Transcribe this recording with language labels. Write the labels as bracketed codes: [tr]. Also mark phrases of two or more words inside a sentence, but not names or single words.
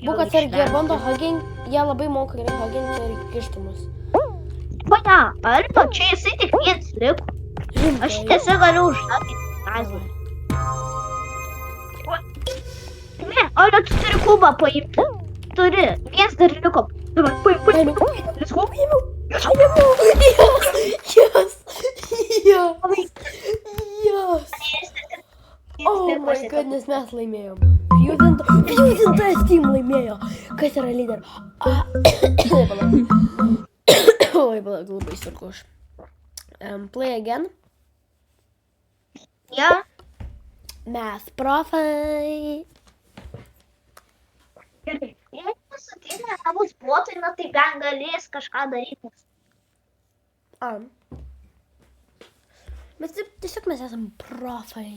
[lt] Būk atsargiai, jie bando haginti, jie labai moka gerai haginti ir kišti mus. Bata, Alba, čia jisai tik viens liko. Aš tiesiog galiu užhaginti lazerį. Ne, Alba, tu turi kubą paimti. Turi, viens dar liko. Dabar, paim. [en] Let's go. Yes! Oh my goodness, [lt] mes laimėjom. Fusentas Team laimėjo. Kas yra lyder? Oi, palauk, labai sunku aš. [en] Play again. [lt] Ja. Mes profai. Gerai. Jei pasakymai nebus botai, na tai bent galės kažką daryti. Bet tiesiog mes esam profai.